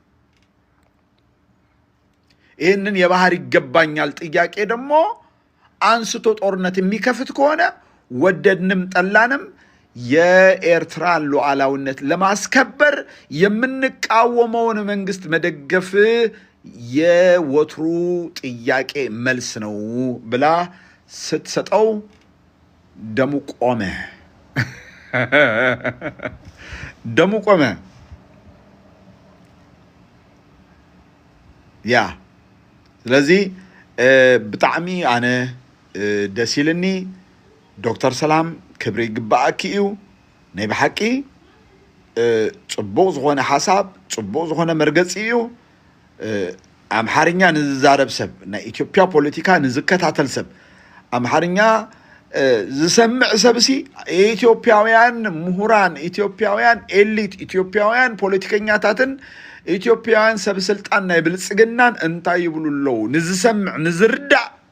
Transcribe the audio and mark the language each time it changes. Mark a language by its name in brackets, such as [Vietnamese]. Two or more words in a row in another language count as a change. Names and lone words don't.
[Amharic] ይህንን የባህር ይገባኛል ጥያቄ ደግሞ አንስቶ ጦርነት የሚከፍት ከሆነ ወደድንም ጠላንም የኤርትራን ሉዓላዊነት ለማስከበር የምንቃወመውን መንግስት መደገፍ የወትሩ ጥያቄ መልስ ነው ብላ ስትሰጠው ደሙ ቆመ። ደሙ ቆመ። [Tigrinya] ያ ስለዚህ ብጣዕሚ ኣነ ደስ ይልኒ ዶክተር ሰላም ክብሪ ይግባኣኪ እዩ ናይ ብሓቂ ጽቡቕ ዝኾነ ሓሳብ ጽቡቕ ዝኾነ መርገፂ እዩ ኣምሓርኛ ንዝዛረብ ሰብ ናይ ኢትዮጵያ ፖለቲካ ንዝከታተል ሰብ ኣምሓርኛ ዝሰምዕ ሰብሲ ኢትዮጵያውያን ምሁራን ኢትዮጵያውያን ኤሊት ኢትዮጵያውያን ፖለቲከኛታትን ኢትዮጵያውያን ሰብ ስልጣን ናይ ብልጽግናን እንታይ ይብሉ ኣለዉ ንዝሰምዕ ንዝርዳእ